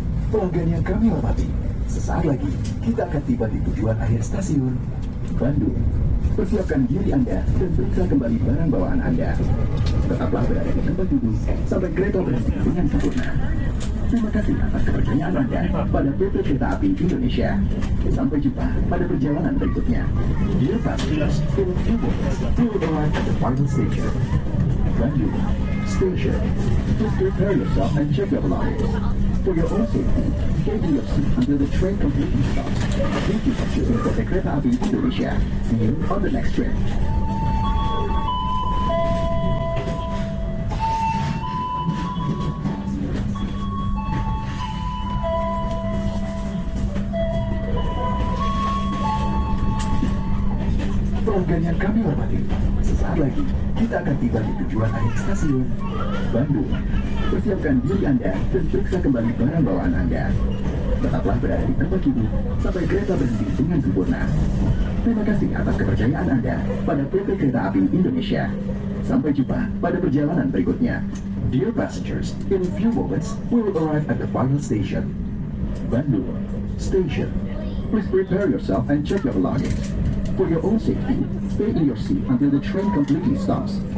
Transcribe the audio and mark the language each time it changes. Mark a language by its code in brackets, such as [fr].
[id] Pelanggan yang kami hormati, sesaat lagi kita akan tiba di tujuan akhir stasiun Bandung. Persiapkan diri Anda dan periksa kembali barang bawaan Anda. Tetaplah berada di tempat duduk sampai kereta berhenti dengan sempurna. Terima kasih atas kepercayaan Anda pada PT Kereta Api Indonesia. Sampai jumpa pada perjalanan berikutnya. [en] Dear passengers, in a few moments, we will arrive at the final station, Bandung Station. Please prepare yourself and check your belongings. For your own safety, stay in your seat until the train completely stops. Thank you for choosing PT Kereta Api Indonesia. See you on the next trip. [id] Pelanggan yang kami hormati, sesaat lagi kita akan tiba di tujuan akhir stasiun Bandung. Persiapkan diri Anda dan periksa kembali barang bawaan Anda. Tetaplah berada di tempat duduk sampai kereta berhenti dengan sempurna. Terima kasih atas kepercayaan Anda pada PT Kereta Api Indonesia. Sampai jumpa pada perjalanan berikutnya. [en] Dear passengers, in a few moments we will arrive at the final station, Bandung Station. Please prepare yourself and check your belongings. For your own safety, stay in your seat until the train completely stops.